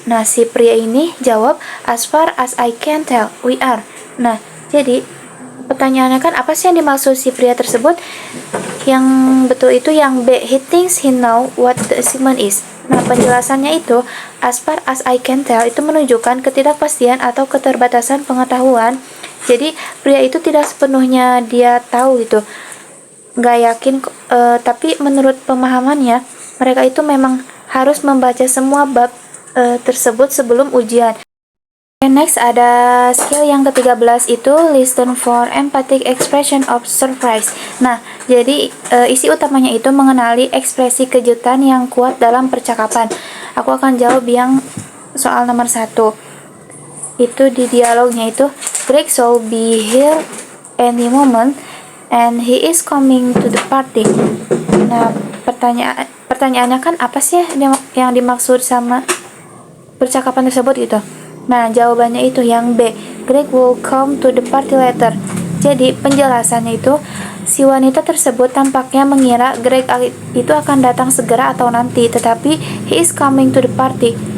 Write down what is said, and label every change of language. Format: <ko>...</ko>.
<id>Nah, si pria ini jawab,</id> <en>as far as I can tell, we are.</en> <id>Nah, jadi pertanyaannya kan apa sih yang dimaksud si pria tersebut? Yang betul itu yang B,</id> <en>he thinks he know what the assignment is.</en> <id>Nah, penjelasannya itu</id> <en>as far as I can tell</en> <id>itu menunjukkan ketidakpastian atau keterbatasan pengetahuan. Jadi pria itu tidak sepenuhnya dia tahu gitu, nggak yakin, tapi menurut pemahamannya mereka itu memang harus membaca semua bab tersebut sebelum ujian.</id> <en>Next ada skill</en> <id>yang ke-13 itu</id> <en>listen for emphatic expression of surprise.</en> <id>Nah, jadi isi utamanya itu mengenali ekspresi kejutan yang kuat dalam percakapan. Aku akan jawab yang soal nomor 1. Itu di dialognya itu,</id> <en>Greg shall be here any moment and he is coming to the party.</en> <id>Nah, pertanyaannya kan apa sih yang dimaksud sama percakapan tersebut gitu. Nah, jawabannya itu yang B,</id> <en>Greg will come to the party later.</en> <id>Jadi, penjelasannya itu, si wanita tersebut tampaknya mengira Greg itu akan datang segera atau nanti, tetapi</id> <en>he is coming to the party.</en>